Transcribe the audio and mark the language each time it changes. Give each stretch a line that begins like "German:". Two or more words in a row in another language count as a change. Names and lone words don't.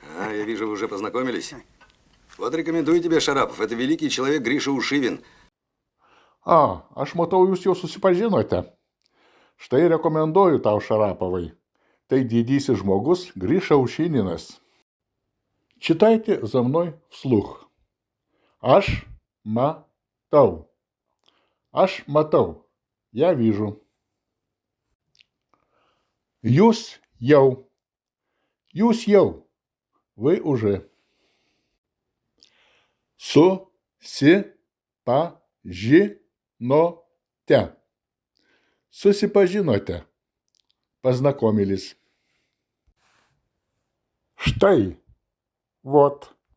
Russian: Я вижу, вы уже познакомились. Вот рекомендую тебе, Шарапов. Это великий человек Гриша Ушивин.
Lithuanian: Aš matau, jūs jau susipažinote. Štai rekomenduoju tau, Šarapovai. Tai didysis žmogus Гриша Ушиниnas.
Russian: Читайте за мной вслух.
Lithuanian: Aš matau. Aš matau.
Russian: Я вижу.
Lithuanian: Jūs jau. Jūs jau.
Russian: Вы уже.
Lithuanian: Susipažinote. Susipažinote. Познакомились. Štai. Вот.